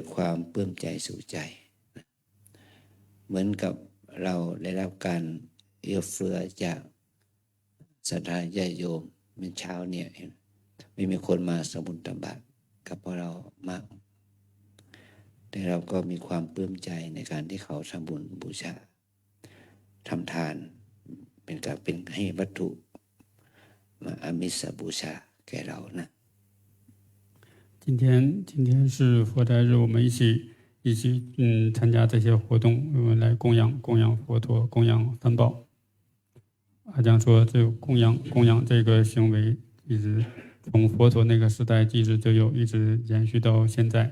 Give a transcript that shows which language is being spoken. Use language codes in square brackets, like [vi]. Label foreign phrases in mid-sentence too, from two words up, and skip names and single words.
[th] ความปลื้มใจสุขใจเหมือนกับเราได้รับการเอื้อเฟื้อจากศรัทธาญาติโยมเมื่อเช้าเนี่ยไม่มีคนมาสมบุญตักบาตรกับพวกเรามากแต่เราก็มีความปลื้มใจในการที่เขาทำบุญบูชาทำทานเป็นให้วัตถุมาอามิสบูชาแก่เรานะ [zh] 今天是佛诞日，我们一起参加这些活动，我们来供养佛陀，供养三宝。阿江说，这供养这个行为一直从佛陀那个时代一直就有，一直延续到现在。